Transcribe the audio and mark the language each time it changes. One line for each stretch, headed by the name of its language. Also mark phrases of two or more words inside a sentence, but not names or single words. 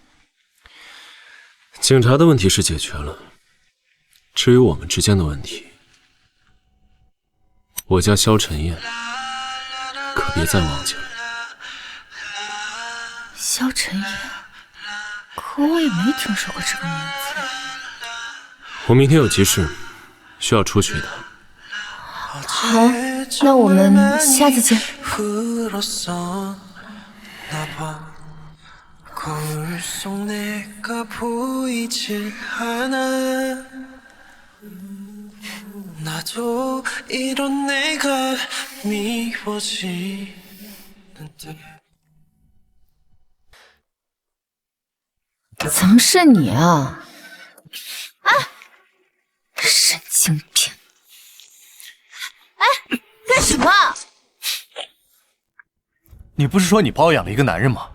Chinese: 警察的问题是解决了，至于我们之间的问题，我叫萧晨燕，可别再忘记了。萧晨燕，可我也没听说过这个名字。我明天有急事，需要出去的。好，那我们下次见。
Korean: 거울 속 내가 보이질 않아 나도 이런 내가 미워지는데
Chinese: 怎么是你啊？啊！神经病！哎，干什么？你不是说你包养了一个男人吗？